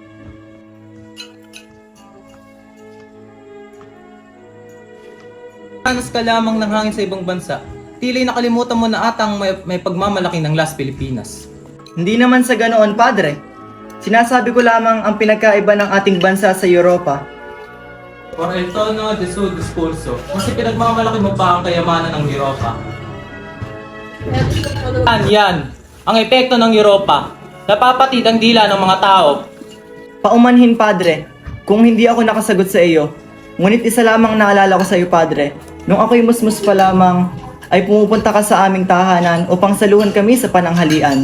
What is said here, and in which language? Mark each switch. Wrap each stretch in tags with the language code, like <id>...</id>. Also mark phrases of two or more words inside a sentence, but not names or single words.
<tl>Anas ka lamang ng hangin sa ibang bansa. Tila'y nakalimutan mo na atang may pagmamalaki ng Las Pilipinas. Hindi naman sa ganoon, Padre. Sinasabi ko lamang ang pinagkaiba ng ating bansa sa Europa.</tl> <es>Por el tono de su discurso,</es> <tl>kasi pinagmamalaki mo pa ang kayamanan ng Europa. Yan, ang epekto ng Europa. Napapatid ang dila ng mga tao. Paumanhin, Padre, kung hindi ako nakasagot sa iyo. Ngunit isa lamang naalala ko sa iyo, Padre. Nung ako'y musmus pa lamang, ay pumupunta ka sa aming tahanan upang saluhan kami sa pananghalian.</tl>